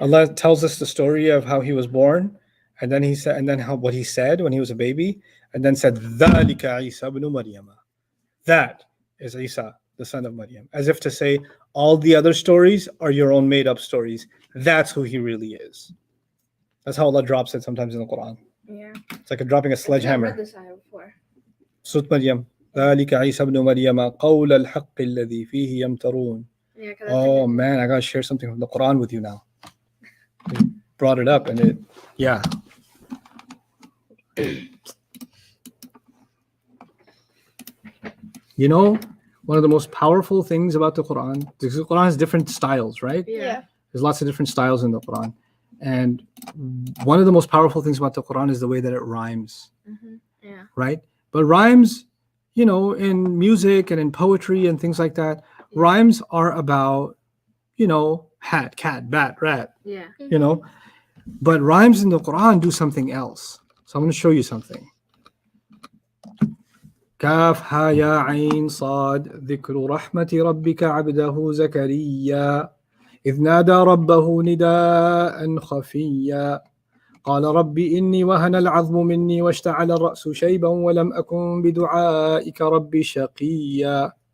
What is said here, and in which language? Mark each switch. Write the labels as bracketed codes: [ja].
[en] Allah tells us the story of how he was born, and then he said, and then how what he said when he was a baby, and then said, [ar] ذَلِكَ عِيسَى [en] ibn Maryam. That is Isa, the son of Maryam. As if to say, all the other stories are your own made-up stories. That's who he really is. That's how Allah drops it sometimes in the Quran. Yeah. It's like dropping a I've read sledgehammer. this ayah before. Surah Maryam. [ar] ذَلِكَ عِيسَى ibn Maryam قَوْلَ الْحَقِّ الَّذِي فِيهِ يَمْتَرُونَ. [en] Yeah, Oh man, I gotta share something from the Quran with you now. You brought it up and it, yeah. You know, one of the most powerful things about the Quran, because the Quran has different styles, right? Yeah. There's lots of different styles in the Quran. And one of the most powerful things about the Quran is the way that it rhymes, Yeah. right? But rhymes, you know, in music and in poetry and things like that, Rhymes are about, hat, cat, bat, rat, Yeah. But rhymes in the Quran do something else. So I'm going to show you something. [ar] كاف ها يا عين صاد ذكر رحمة ربك عبده زكريا إذ نادى ربه نداء خفيا قال رب إني وهن العظم مني واشتعل الرأس شيبا ولم أكن بدعائك رب شقيا.